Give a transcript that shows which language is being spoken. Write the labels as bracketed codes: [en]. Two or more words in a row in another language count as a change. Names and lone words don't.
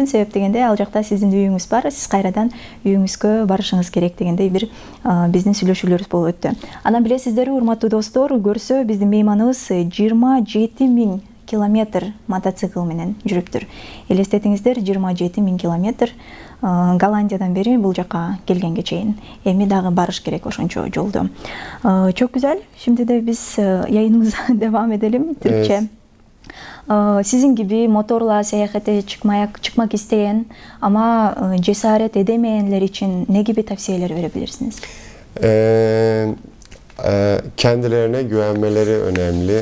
[ky] Себеп дегенде ал жакта сиздин үйүңүз бар, сиз кайрадан үйүңүзгө барышыңыз керек дегендей бир биздин сүйлөшүүлөрүбүз болуп өттү. Анан билесиздер, урматтуу достор, көрсө биздин мейманыбыз 27.000 километр мотоцикл менен жүрүптүр. Элестетиңиздер, 27.000 километр Голландиядан бери бул жака келгенге чейин. Эми дагы барыш керек ошончо жолду. [tr] Çok güzel. Şimdi de biz yayınımıza devam edelim Türkçe. Evet. Sizin gibi motorla seyahate çıkmak isteyen ama cesaret edemeyenler için ne gibi tavsiyeler verebilirsiniz? Kendilerine güvenmeleri önemli.